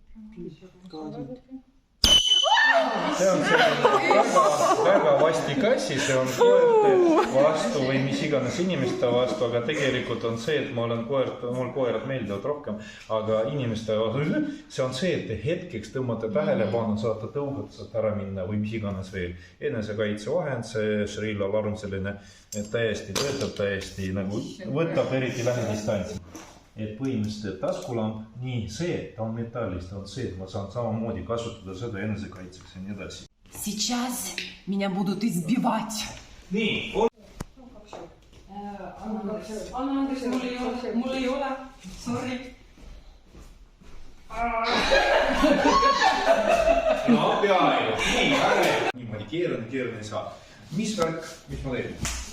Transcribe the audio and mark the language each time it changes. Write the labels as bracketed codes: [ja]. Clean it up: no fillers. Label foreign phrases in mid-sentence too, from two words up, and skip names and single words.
[et] See on väga vastik asi, see on koerte vastu või mis iganes inimeste vastu, aga tegelikult on see, et mul koerad meeldivad rohkem, aga inimeste vastu, see on see, et te hetkeks tõmmate tähelepanu, saate tõugata, saate ära minna või mis iganes veel. Enesekaitsevahend, see [en] Shrill alarm [et] selline, et täiesti töötab, täiesti nagu võtab eriti lähidistantsi. Et põhimõtteliselt taskulamp, nii see, ta on metallist, ta on see, et ma saan samamoodi kasutada seda enesekaitseks ja nii edasi. [ru] Сейчас меня будут избивать. [et] Nii, Anna andeks, mul ei ole. Sorry. No peaaegu. Nii, ära. Niimoodi keerane ei saa. Mis värk, mis ma teen?